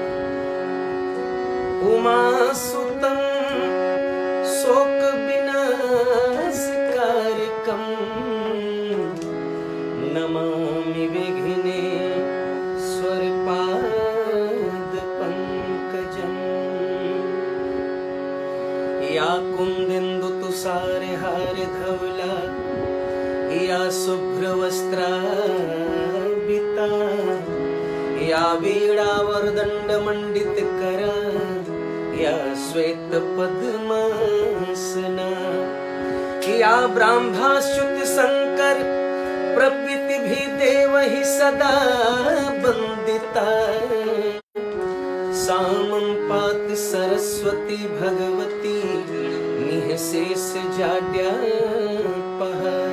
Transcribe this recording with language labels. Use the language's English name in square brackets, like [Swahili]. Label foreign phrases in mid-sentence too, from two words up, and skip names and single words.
[Sanskrit] उमासुतं शोकविनाशकारकं नमामि विघ्नेश्वरपादपङ्कजम्। या कुन्देन्दुतुषारहारधवला या शुभ्रवस्त्रावृता या वीणावरदण्डमण्डितकरा या श्वेतपद्मासना या ब्रह्माच्युतशङ्कर प्रभृतिभिः देवैः सदा वन्दिता सामं पातु सरस्वती भगवती निःशेषजाड्यापः।